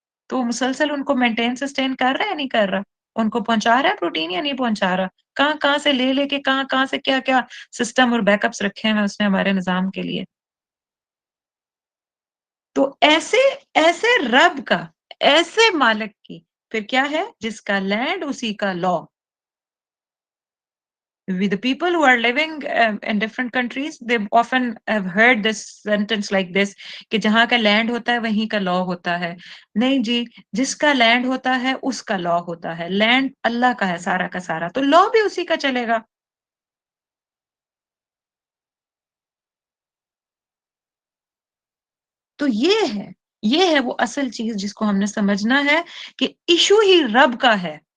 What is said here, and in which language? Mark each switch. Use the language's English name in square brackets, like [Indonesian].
[Urdu] تو وہ مسلسل ان کو مینٹین سسٹین کر رہا ہے نہیں کر رہا، ان کو پہنچا رہا ہے پروٹین یا نہیں پہنچا رہا، کہاں کہاں سے لے لے کے کہاں کہاں سے کیا کیا سسٹم اور بیک اپس رکھے ہیں اس نے ہمارے نظام کے لیے. تو ایسے ایسے رب کا، ایسے مالک کی پھر کیا ہے؟ جس کا لینڈ اسی کا لا. [English] With the people who are living in different countries, they often have heard this sentence like this [Urdu] کہ جہاں کا لینڈ ہوتا ہے [English] وہیں کا لا ہوتا ہے. [Urdu] نہیں جی، جس کا لینڈ ہوتا ہے اس کا لا ہوتا ہے. لینڈ اللہ کا ہے سارا کا سارا، تو لا بھی اسی کا چلے گا. تو یہ ہے وہ اصل چیز جس کو ہم نے سمجھنا ہے کہ ایشو ہی رب کا ہے.